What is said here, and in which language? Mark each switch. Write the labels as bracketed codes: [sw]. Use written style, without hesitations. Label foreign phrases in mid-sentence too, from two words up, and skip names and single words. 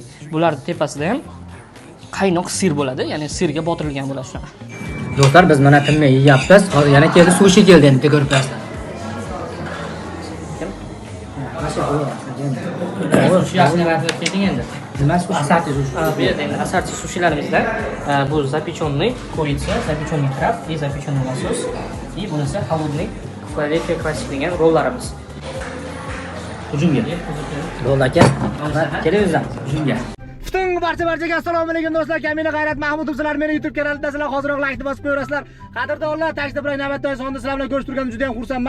[uz] Bularning tepasida ham qaynoq sir bo'ladi, ya'ni sirga botirilgan bo'ladi shunaqa. Do'stlar, biz mana tinmay yeyapmiz. Hozir yana keldi, sushi keldi endi ko'rib turasizlar. Sushiyasini aytib keting endi. Nima sushi? Asarti sushi. Bu yerda endi asarti sushilarimizda bu [ru] запечённый курица, запечённый краб и запечённый лосось. [uz] И bunisi холодный Philadelphia Classic degan rollarimiz. Hujumga. Bo'ldi aka. Kelingizlar hujumga. Butun barchaga assalomu alaykum do'stlar. Kamina G'ayrat Mahmudov sizlar meni YouTube kanalimda sizlar hozirroq like bosib qo'yasizlar. Qadrdonlar, tashda bilan navbatdagi sonda sizlar bilan ko'rishib turganim juda ham xursandman.